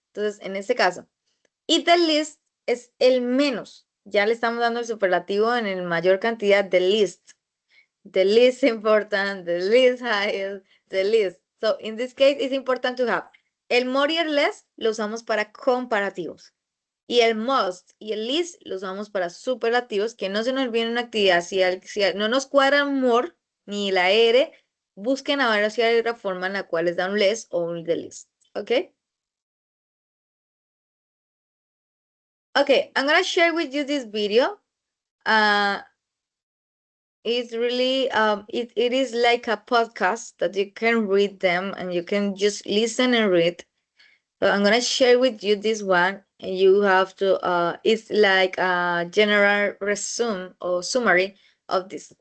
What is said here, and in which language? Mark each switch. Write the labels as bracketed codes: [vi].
[es] Entonces, en este caso, y the least es el menos. Ya le estamos dando el superlativo en el mayor cantidad de least. [en] The least important, the least highest, the least. So in this case, it's important to have. [es] El more y el less lo usamos para comparativos. Y el most y el least lo usamos para superlativos, que no se nos olvide una actividad. Si no nos cuadra more ni la R, busquen a ver si hay otra forma en la cual les da un less o un the least. ¿Ok? [en] Okay, I'm gonna share with you this video. Uh, it's really it is like a podcast that you can read them and you can just listen and read. So I'm gonna share with you this one, and you have to it's like a general resume or summary of this.